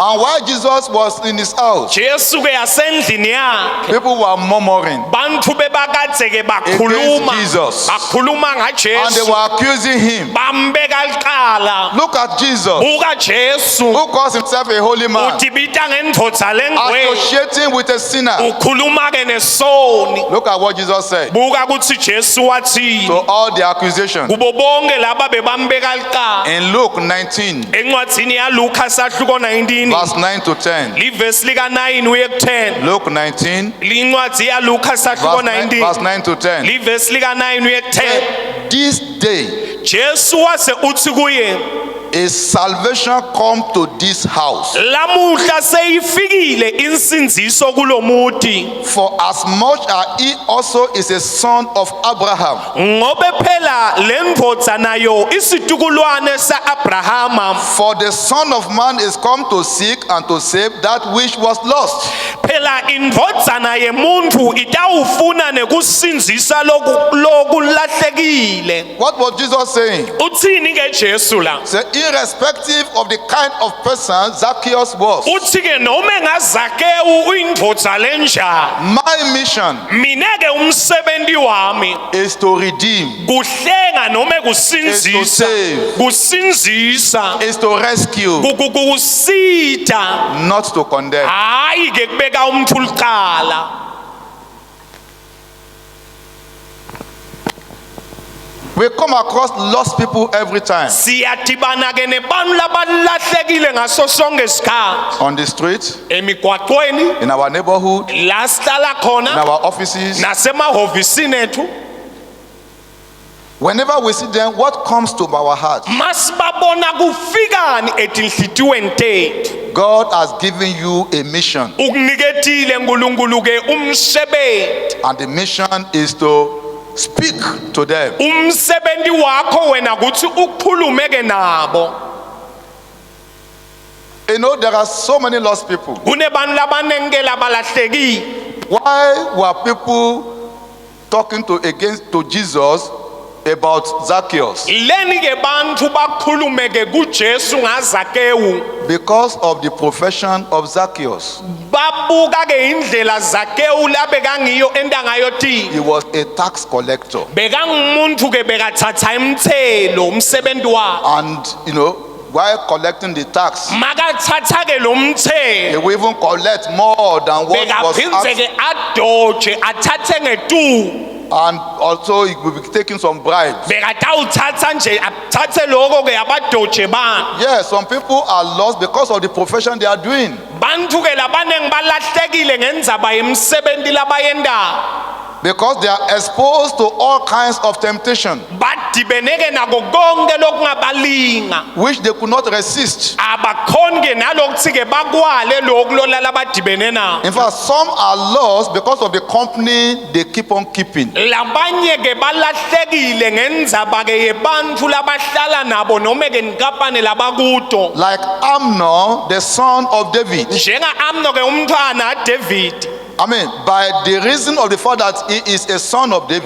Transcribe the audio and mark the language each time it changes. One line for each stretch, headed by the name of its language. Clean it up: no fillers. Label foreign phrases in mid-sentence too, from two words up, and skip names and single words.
English: And while Jesus was in his house,
Swati: Jesu ke asendlini yakhe.
English: people were murmuring
Swati: Bantu bebakadze ke bakhuluma.
English: Against Jesus.
Swati: Bakhuluma
English: and they
Swati: ngaJesu.
English: were accusing him.
Swati: Bambeka liqala.
English: Look at Jesus,
Swati: Buka Jesu.
English: who calls himself a holy man,
Swati: Udibita ngendvodza lengcwele.
English: associating with a sinner.
Swati: Ukhuluma ke nesoni.
English: Look at what Jesus said
Swati: Buka kutsi Jesu wathi
English: to all the accusations
Swati: kubo bonke laba bebambeka liqala.
English: in Luke 19,
Swati: Encwadzini yaLuka sahluko 19
English: verse 9 to 10.
Swati: livesi lika 9 uye ku 10.
English: Luke 19,
Swati: Lincwadzi yaLuka sahluko
English: verse 19 9 to 10.
Swati: livesi lika 9 uye ku 10.
English: This day
Swati: Jesu wase uthi kuye
English: is salvation come to this house.
Swati: lamuhla seyifikile insinziso kulomuti
English: For as much as he also is a son of Abraham.
Swati: ngobe phela lendvodza nayo isitukulwane sa-Abrahama.
English: For the Son of Man is come to seek and to save that which was lost.
Swati: Phela indvodzana yemuntfu itawufuna nekusinzisa lokulahlekile.
English: What was Jesus saying?
Swati: Utsini ke Jesu la?
English: Say, irrespective of the kind of person Zacchaeus was,
Swati: Uthi ke noma ngaZakewu uyindvodza lenjani,
English: my mission
Swati: mina ke umsebenzi wami
English: is to redeem,
Swati: kuhlenga noma
English: Is to
Swati: kusinzisa,
English: save.
Swati: kusinzisa,
English: is to rescue,
Swati: kusita,
English: not to condemn.
Swati: hayi ke kubeka umntu liqala.
English: We come across lost people every time
Swati: Siyadibana ke nebantu labalahlekile ngaso sonke isikhathi
English: on the street,
Swati: emigwaqweni,
English: in our neighborhood,
Swati: la sihlala
English: in
Swati: khona
English: our offices.
Swati: nasemahhovisini ethu.
English: Whenever we see them, what comes to our heart?
Swati: masibabona kufikani etinhlitiyweni tethu
English: God has given you a mission,
Swati: ukuniketile uNkulunkulu ke umsebenzi
English: and the mission is to speak to them.
Swati: umsebenzi wakho wena kuthi ukukhulume ke nabo
English: You know, there are so many lost people.
Swati: kunebantu labanengi ke labalahlekile
English: Why were people talking to Jesus about Zacchaeus?
Swati: leni ke bantu bakhulume ke kuJesu ngaZakewu
English: Because of the profession of Zacchaeus.
Swati: babuka ke indlela Zakewu labekangiyo endangayothi
English: He was a tax collector.
Swati: bekangumuntu ke bekathatha imthelo umsebenzi wakhe
English: And, you know, while collecting the tax,
Swati: makathatha ke lo
English: he
Swati: mthelo
English: will even collect more than what was
Swati: bekaphindze
English: asked.
Swati: ke adoje athathe ngetu
English: And also he will be taking some bribes.
Swati: bekatawuthatha nje athathe lokho ke abadoje bani
English: Yes, some people are lost because of the profession they are doing.
Swati: bantu ke labanengi balahlekile ngendzaba yemsebenzi labayendayo
English: Because they are exposed to all kinds of temptation,
Swati: badibene ke nako konke lokungabalinga
English: which they could not resist.
Swati: abakhoni ke nalokuthi ke bakwale lokhu lolala badibene nako
English: In fact, some are lost because of the company they keep on keeping.
Swati: labanye ke balahlekile ngendzaba ke yebantu labahlala nabo noma ke nikampani labakuto
English: Like Amnon, the son of David.
Swati: njenga amno ke umntwana kaDavid
English: I mean, by the reason of the fact that he is a son of David,